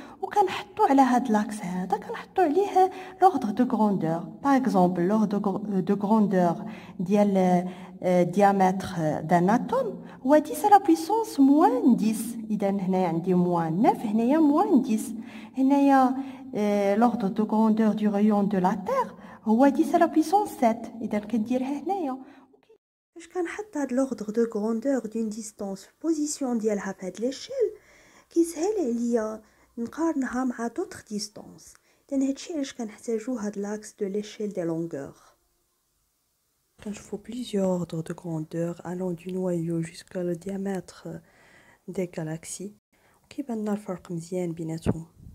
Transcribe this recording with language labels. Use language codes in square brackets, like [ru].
[ar] وكنحطوا على هاد لاكس هذا كنحطوا عليه [fr] لوردر دو غروندور. باغ اكزومبل لوردر دو غروندور ديال diamètre d'un atome هو 10 على بويسونس موان 10. [ar] اذا هنايا عندي موان 9، هنايا موان 10. هنايا [fr] l'ordre de grandeur du rayon de la Terre هو 10 على بويسونس 7. [ar] اذا كنديرها هنايا. فاش كنحط هاد [fr] l'ordre de grandeur d'une distance [ar] في بوزيسيون ديالها في هاد ليشيل، كيسهل عليا نقارنها مع دوطخ ديستانس. اذا هادشي علاش كنحتاجو هاد [fr] لاكس دو ليشيل دي لونغور. [ar] كنشوفو [fr] plusieurs ordres de grandeur allant du noyau jusqu'à le diamètre des galaxies، [ar] وكيبان لنا الفرق مزيان بيناتهم.